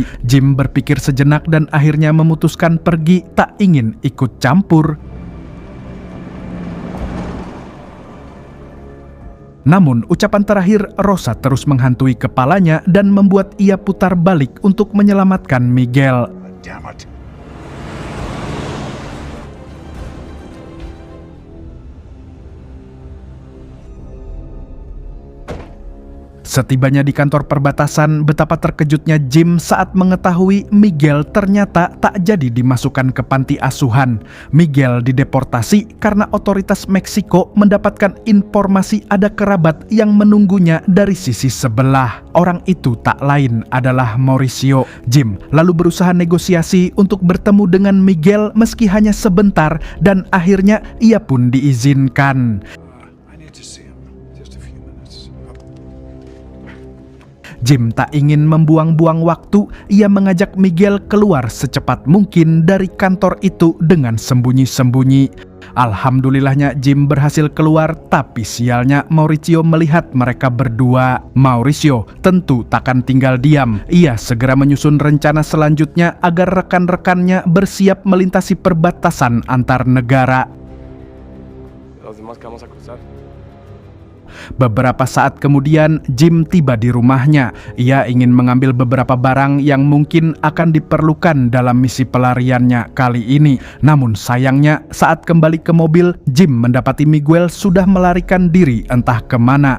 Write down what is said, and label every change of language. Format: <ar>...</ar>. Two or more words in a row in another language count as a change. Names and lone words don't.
<id>Jim berpikir sejenak dan akhirnya memutuskan pergi, tak ingin ikut campur. Namun, ucapan terakhir Rosa terus menghantui kepalanya dan membuat ia putar balik untuk menyelamatkan Miguel.</id> <en>Damn it.</en> <id>Setibanya di kantor perbatasan, betapa terkejutnya Jim saat mengetahui Miguel ternyata tak jadi dimasukkan ke panti asuhan. Miguel dideportasi karena otoritas Meksiko mendapatkan informasi ada kerabat yang menunggunya dari sisi sebelah. Orang itu tak lain adalah Mauricio. Jim lalu berusaha negosiasi untuk bertemu dengan Miguel meski hanya sebentar dan akhirnya ia pun diizinkan.</id> <en>I need to see him. Just a few minutes.</en> <id>Jim tak ingin membuang-buang waktu, ia mengajak Miguel keluar secepat mungkin dari kantor itu dengan sembunyi-sembunyi. Alhamdulillahnya Jim berhasil keluar, tapi sialnya Mauricio melihat mereka berdua. Mauricio tentu takkan tinggal diam. Ia segera menyusun rencana selanjutnya agar rekan-rekannya bersiap melintasi perbatasan antar negara.</id> <es>Los demás que vamos a cruzar.</es> <id>Beberapa saat kemudian, Jim tiba di rumahnya. Ia ingin mengambil beberapa barang yang mungkin akan diperlukan dalam misi pelariannya kali ini. Namun sayangnya, saat kembali ke mobil, Jim mendapati Miguel sudah melarikan diri entah kemana.</id>